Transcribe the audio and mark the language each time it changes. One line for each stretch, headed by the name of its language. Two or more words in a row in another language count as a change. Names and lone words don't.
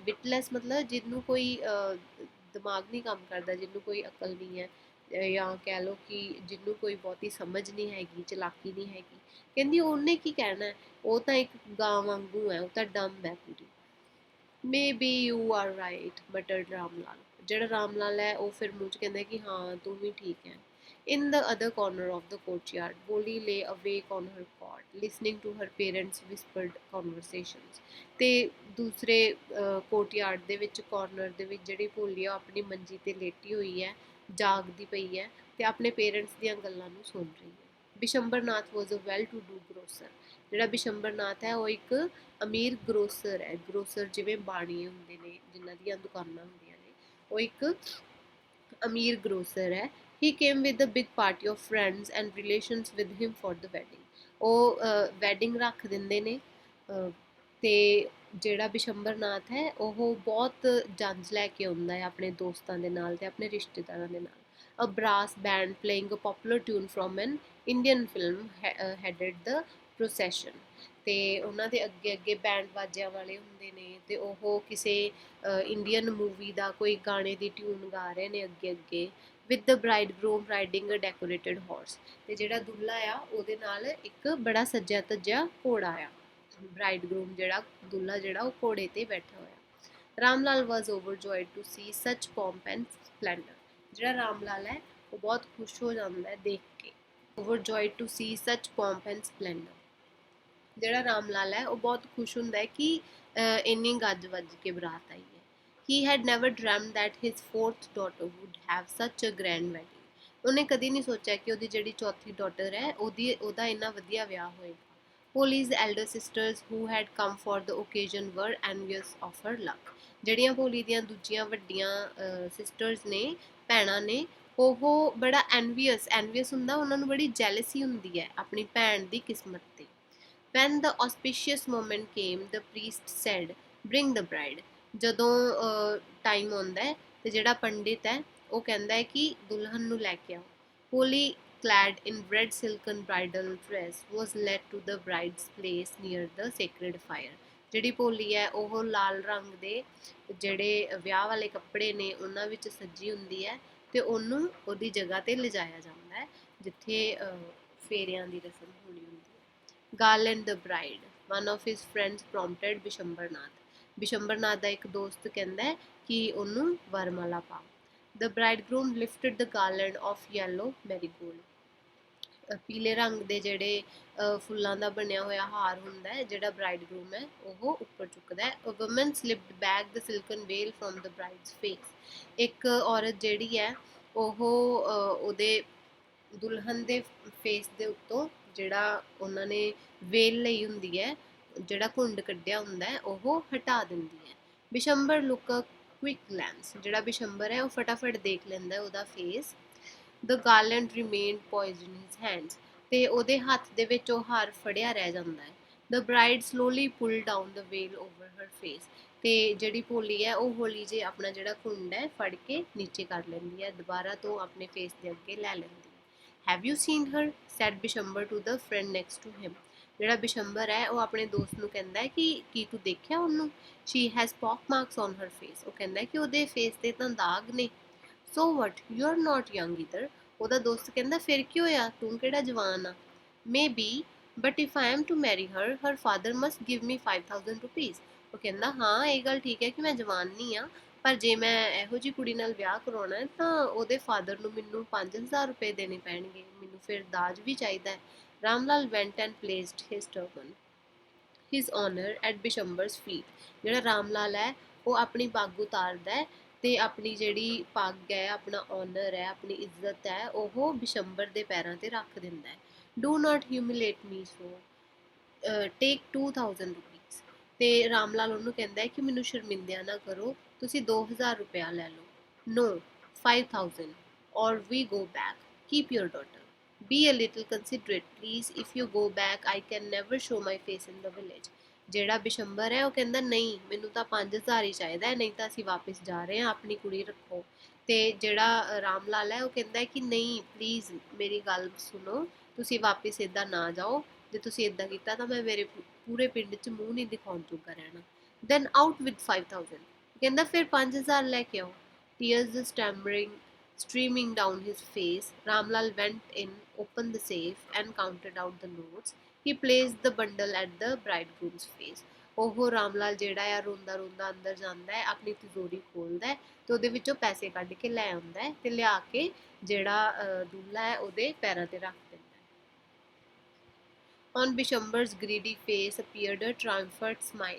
Punjabi: ਵਿਟਲੈਸ ਮਤਲਬ ਜਿਹਨੂੰ ਕੋਈ ਦਿਮਾਗ ਨਹੀਂ ਕੰਮ ਕਰਦਾ, ਜਿਹਨੂੰ ਕੋਈ ਅਕਲ ਨਹੀਂ ਹੈ, ਜਾਂ ਕਹਿ ਲਓ ਕਿ ਜਿਹਨੂੰ ਕੋਈ ਬਹੁਤੀ ਸਮਝ ਨਹੀਂ ਹੈਗੀ, ਚਲਾਕੀ ਨਹੀਂ ਹੈਗੀ। ਕਹਿੰਦੀ ਉਹਨੇ ਕੀ ਕਹਿਣਾ, ਉਹ ਤਾਂ ਇੱਕ ਗਾਂ ਵਾਂਗੂ ਹੈ, ਉਹ ਤਾਂ ਡੰਬ ਹੈ ਪੂਰੀ।
English: may be you are right butted Ram Lal.
Punjabi: ਜਿਹੜਾ ਰਾਮ ਲਾਲ ਹੈ ਉਹ ਫਿਰ ਮੂੰਹ 'ਚ ਕਹਿੰਦਾ ਕਿ ਹਾਂ ਤੂੰ ਵੀ ਠੀਕ ਹੈ।
English: In the other corner of the courtyard, Boli lay awake on her cot, listening to her parents' whispered conversations.
Punjabi: ਤੇ ਦੂਸਰੇ ਕੋਰਟਯਾਰਡ ਦੇ ਵਿੱਚ ਕਾਰਨਰ ਦੇ ਵਿੱਚ ਜਿਹੜੀ ਭੋਲੀ ਆ ਉਹ ਆਪਣੀ ਮੰਜੀ ਤੇ ਲੇਟੀ ਹੋਈ ਹੈ, ਜਾਗਦੀ ਪਈ ਹੈ ਤੇ ਆਪਣੇ ਪੇਰੈਂਟਸ ਦੀਆਂ ਗੱਲਾਂ ਨੂੰ ਸੁਣ ਰਹੀ ਹੈ।
English: Bishambarnath was a well to do grocer.
Punjabi: ਜਿਹੜਾ ਬਿਸ਼ੰਬਰਨਾਥ ਹੈ ਉਹ ਇੱਕ ਅਮੀਰ ਗਰੋਸਰ ਹੈ। ਗਰੋਸਰ ਜਿਵੇਂ ਬਾਣੀਏ ਹੁੰਦੇ ਨੇ, ਜਿਨ੍ਹਾਂ ਦੀਆਂ ਦੁਕਾਨਾਂ ਹੁੰਦੀਆਂ ਨੇ, ਉਹ ਇੱਕ ਅਮੀਰ ਗਰੋਸਰ ਹੈ।
English: He came with a big party of friends and relations with him for the wedding.
Punjabi: ਉਹ ਵੈਡਿੰਗ ਰੱਖ ਦਿੰਦੇ ਨੇ ਤੇ ਜਿਹੜਾ ਬਿਸ਼ੰਬਰਨਾਥ ਹੈ ਉਹ ਬਹੁਤ ਜੰਜ ਲੈ ਕੇ ਆਉਂਦਾ ਹੈ ਆਪਣੇ ਦੋਸਤਾਂ ਦੇ ਨਾਲ ਤੇ ਆਪਣੇ ਰਿਸ਼ਤੇਦਾਰਾਂ ਦੇ ਨਾਲ।
English: A brass band playing a popular tune from an Indian film headed the procession.
Punjabi: ਤੇ ਉਹਨਾਂ ਦੇ ਅੱਗੇ ਅੱਗੇ ਬੈਂਡ ਬਾਜਿਆਂ ਵਾਲੇ ਹੁੰਦੇ ਨੇ ਤੇ ਉਹ ਕਿਸੇ
English: Indian movie
Punjabi: ਦਾ ਕੋਈ ਗਾਣੇ ਦੀ ਟਿਊਨ ਗਾ ਰਹੇ ਨੇ ਅੱਗੇ ਅੱਗੇ।
English: with the bridegroom riding a decorated horse.
Punjabi: ਤੇ ਜਿਹੜਾ ਦੁੱਲਾ ਆ ਉਹਦੇ ਨਾਲ ਇੱਕ ਬੜਾ ਸੱਜਿਆ ਧੱਜਿਆ ਘੋੜਾ ਆ। ਬ੍ਰਾਈਡਗਰੂਮ ਜਿਹੜਾ ਦੁੱਲਾ ਜਿਹੜਾ ਉਹ ਘੋੜੇ ਤੇ ਬੈਠਾ ਹੋਇਆ।
English: Ram Lal was overjoyed to see such pomp and splendour.
Punjabi: ਜਿਹੜਾ ਰਾਮ ਲਾਲ ਹੈ ਉਹ ਬਹੁਤ ਖੁਸ਼ ਹੋ ਜਾਂਦਾ ਹੈ ਦੇਖ ਕੇ।
English: overjoyed to see such pomp and splendour.
Punjabi: ਜਿਹੜਾ ਰਾਮ ਲਾਲ ਹੈ ਉਹ ਬਹੁਤ ਖੁਸ਼ ਹੁੰਦਾ ਹੈ ਕਿ ਇੰਨੀ ਗੱਜ ਵੱਜ ਕੇ ਬਰਾਤ ਆਈ ਹੈ।
English: He had never dreamt that his fourth daughter would have such a grand wedding.
Punjabi: ਉਹਨੇ ਕਦੀ ਨਹੀਂ ਸੋਚਿਆ ਕਿ ਉਹਦੀ ਜਿਹੜੀ ਚੌਥੀ ਡਾਟਰ ਹੈ ਉਹਦਾ ਇੰਨਾ ਵਧੀਆ ਵਿਆਹ ਹੋਏਗਾ।
English: Poli's elder sisters who had come for the occasion were envious of her luck.
Punjabi: ਜਿਹੜੀਆਂ ਭੋਲੀ ਦੀਆਂ ਦੂਜੀਆਂ ਵੱਡੀਆਂ ਸਿਸਟਰਸ ਨੇ, ਭੈਣਾਂ ਨੇ, ਉਹ ਬੜਾ ਐਨਵੀਅਸ ਹੁੰਦਾ, ਉਹਨਾਂ ਨੂੰ ਬੜੀ ਜੈਲਸੀ ਹੁੰਦੀ ਹੈ ਆਪਣੀ ਭੈਣ ਦੀ ਕਿਸਮਤ ਤੇ।
English: When the auspicious moment came, the priest said, "Bring the bride."
Punjabi: ਜਦੋਂ ਟਾਈਮ ਆਉਂਦਾ ਹੈ ਤੇ ਜਿਹੜਾ ਪੰਡਿਤ ਹੈ ਉਹ ਕਹਿੰਦਾ ਹੈ ਕਿ ਦੁਲਹਨ ਨੂੰ ਲੈ ਕੇ ਆਓ।
English: Holy clad in red silken bridal dress was led to the bride's place near the sacred fire.
Punjabi: ਜਿਹੜੀ ਭੋਲੀ ਹੈ ਉਹ ਲਾਲ ਰੰਗ ਦੇ ਜਿਹੜੇ ਵਿਆਹ ਵਾਲੇ ਕੱਪੜੇ ਨੇ ਉਹਨਾਂ ਵਿੱਚ ਸੱਜੀ ਹੁੰਦੀ ਹੈ ਤੇ ਉਹਨੂੰ ਉਹਦੀ ਜਗ੍ਹਾ ਤੇ ਲਿਜਾਇਆ ਜਾਂਦਾ ਹੈ ਜਿੱਥੇ ਫੇਰਿਆਂ ਦੀ ਰਸਮ ਹੋਣੀ ਹੁੰਦੀ ਹੈ।
English: Garland the bride, one of his friends prompted ਬਿਸ਼ੰਬਰਨਾਥ।
Punjabi: ਬਿਸ਼ੰਬਰਨਾਥ ਦਾ ਇੱਕ ਦੋਸਤ ਕਹਿੰਦਾ ਹੈ ਕਿ ਉਹਨੂੰ ਵਰਮਾਲਾ ਪਾ।
English: The bridegroom lifted the garland of yellow marigold.
Punjabi: ਪੀਲੇ ਰੰਗ ਦੇ ਜਿਹੜੇ ਫੁੱਲਾਂ ਦਾ ਬਣਿਆ ਹੋਇਆ ਹਾਰ ਹੁੰਦਾ ਹੈ ਜਿਹੜਾ ਬ੍ਰਾਈਡਗਰੂਮ ਹੈ ਉਹ ਉੱਪਰ ਚੁੱਕਦਾ ਹੈ।
English: A woman slipped back the silken veil from the bride's face.
Punjabi: ਇੱਕ ਔਰਤ ਜਿਹੜੀ ਹੈ ਉਹ ਉਹਦੇ ਦੁਲਹਨ ਦੇ ਫੇਸ ਦੇ ਉੱਤੋਂ ਜਿਹੜਾ ਉਹਨਾਂ ਨੇ ਵੇਲ ਲਈ ਹੁੰਦੀ ਹੈ, ਜਿਹੜਾ ਘੁੰਡ ਕੱਢਿਆ ਹੁੰਦਾ ਹੈ, ਉਹ ਹਟਾ ਦਿੰਦੀ ਹੈ।
English: Bishambar look a quick glance.
Punjabi: ਜਿਹੜਾ ਬਿਸ਼ੰਬਰ ਹੈ ਉਹ ਫਟਾਫਟ ਦੇਖ ਲੈਂਦਾ ਉਹਦਾ ਫੇਸ।
English: The garland remained poised in his hands.
Punjabi: ਤੇ ਉਹਦੇ ਹੱਥ ਦੇ ਵਿੱਚ ਉਹ ਹਾਰ ਫੜਿਆ ਰਹਿ ਜਾਂਦਾ ਹੈ।
English: The bride slowly pulled down the veil over her face.
Punjabi: ਤੇ ਜਿਹੜੀ ਭੋਲੀ ਹੈ ਉਹ ਹੌਲੀ ਜਿਹੀ ਆਪਣਾ ਜਿਹੜਾ ਘੁੰਡ ਹੈ ਫੜ ਕੇ ਨੀਚੇ ਕਰ ਲੈਂਦੀ ਹੈ, ਦੁਬਾਰਾ ਤੋਂ ਆਪਣੇ ਫੇਸ ਦੇ ਅੱਗੇ ਲੈ ਲੈਂਦੀ ਹੈ।
English: Have you seen her? said ਬਿਸ਼ੰਬਰ to the friend next to him.
Punjabi: ਜਿਹੜਾ ਬਿਸ਼ੰਬਰ ਹੈ ਉਹ ਆਪਣੇ ਦੋਸਤ ਨੂੰ ਕਹਿੰਦਾ ਹੈ ਕਿ ਕੀ ਤੂੰ ਦੇਖਿਆ ਉਹਨੂੰ?
English: She has pock marks on her face.
Punjabi: ਉਹ ਕਹਿੰਦਾ ਕਿ ਉਹਦੇ ਫੇਸ ਤੇ ਤਾਂ ਦਾਗ ਨੇ।
English: So what? You are not young either.
Punjabi: ਉਹਦਾ ਦੋਸਤ ਕਹਿੰਦਾ ਫਿਰ ਕੀ ਹੋਇਆ, ਤੂੰ ਕਿਹੜਾ ਜਵਾਨ ਆ।
English: Maybe, but if I am to marry her, her father must give me 5,000 rupees.
Punjabi: ਉਹ ਕਹਿੰਦਾ ਹਾਂ ਇਹ ਗੱਲ ਠੀਕ ਹੈ ਕਿ ਮੈਂ ਜਵਾਨ ਨਹੀਂ ਆ, ਪਰ ਜੇ ਮੈਂ ਇਹੋ ਜਿਹੀ ਕੁੜੀ ਨਾਲ ਵਿਆਹ ਕਰਾਉਣਾ ਹੈ ਤਾਂ ਉਹਦੇ ਫਾਦਰ ਨੂੰ ਮੈਨੂੰ 5,000 ਰੁਪਏ ਦੇਣੇ ਪੈਣਗੇ, ਮੈਨੂੰ ਫਿਰ ਦਾਜ ਵੀ ਚਾਹੀਦਾ ਹੈ।
English: ਰਾਮ ਲਾਲ went and placed his turban, his honor at ਬਿਸ਼ੰਬਰ's feet.
Punjabi: ਜਿਹੜਾ ਰਾਮ ਲਾਲ ਹੈ ਉਹ ਆਪਣੀ ਪੱਗ ਉਤਾਰਦਾ ਹੈ ਤੇ ਆਪਣੀ ਜਿਹੜੀ ਪੱਗ ਹੈ, ਆਪਣਾ ਔਨਰ ਹੈ, ਆਪਣੀ ਇੱਜ਼ਤ ਹੈ, ਉਹ ਬਿਸ਼ੰਬਰ ਦੇ ਪੈਰਾਂ ਤੇ ਰੱਖ ਦਿੰਦਾ ਹੈ।
English: Do not humiliate me so. Take 2,000 rupees.
Punjabi: ਤੇ ਰਾਮ ਲਾਲ ਉਹਨੂੰ ਕਹਿੰਦਾ ਹੈ ਕਿ ਮੈਨੂੰ ਸ਼ਰਮਿੰਦਿਆ ਨਾ ਕਰੋ, ਤੁਸੀਂ 2,000 ਰੁਪਇਆ ਲੈ ਲਓ।
English: No, 5,000. or we go back. Keep your daughter. Be a little considerate, please. If you go back, I can never show my face in the village.
Punjabi: ਜਿਹੜਾ ਬਿਸ਼ੰਬਰ ਹੈ ਉਹ ਕਹਿੰਦਾ ਨਹੀਂ, ਮੈਨੂੰ ਤਾਂ 5000 ਹੀ ਚਾਹੀਦਾ ਹੈ, ਨਹੀਂ ਤਾਂ ਅਸੀਂ ਵਾਪਸ ਜਾ ਰਹੇ ਹਾਂ, ਆਪਣੀ ਕੁੜੀ ਰੱਖੋ। ਤੇ ਜਿਹੜਾ ਰਾਮ ਲਾਲ ਹੈ ਉਹ ਕਹਿੰਦਾ ਕਿ ਨਹੀਂ, ਪਲੀਜ਼ ਮੇਰੀ ਗੱਲ ਸੁਣੋ, ਤੁਸੀਂ ਵਾਪਸ ਇੱਦਾਂ ਨਾ ਜਾਓ। ਜੇ ਤੁਸੀਂ ਇੱਦਾਂ ਕੀਤਾ ਤਾਂ ਮੈਂ ਮੇਰੇ ਪੂਰੇ ਪਿੰਡ 'ਚ ਮੂੰਹ ਨਹੀਂ ਦਿਖਾਉਣ ਜੋਗਾ ਰਹਿਣਾ।
English: then out with 5000.
Punjabi: ਕਹਿੰਦਾ ਫਿਰ 5000 ਲੈ ਕੇ ਆਓ।
English: Tears streaming down his face, Ramlal went in, opened the safe, and counted out the notes. He placed the bundle at the bridegroom's face.
Punjabi: ਉਹ ਰਾਮਲਾਲ ਜਿਹੜਾ ਆ ਰੋਂਦਾ ਰੋਂਦਾ ਅੰਦਰ ਜਾਂਦਾ ਹੈ, ਆਪਣੀ ਤਿਜੋਰੀ ਖੋਲਦਾ ਹੈ ਤੇ ਉਹਦੇ ਵਿੱਚੋਂ ਪੈਸੇ ਕੱਢ ਕੇ ਲੈ ਆਉਂਦਾ ਹੈ ਤੇ ਲਿਆ ਕੇ ਜਿਹੜਾ ਦੁੱਲਾ ਹੈ ਉਹਦੇ ਪੈਰਾਂ ਤੇ ਰੱਖ ਦਿੰਦਾ ਹੈ।
English: On Bishambar's greedy face appeared a triumphant smile.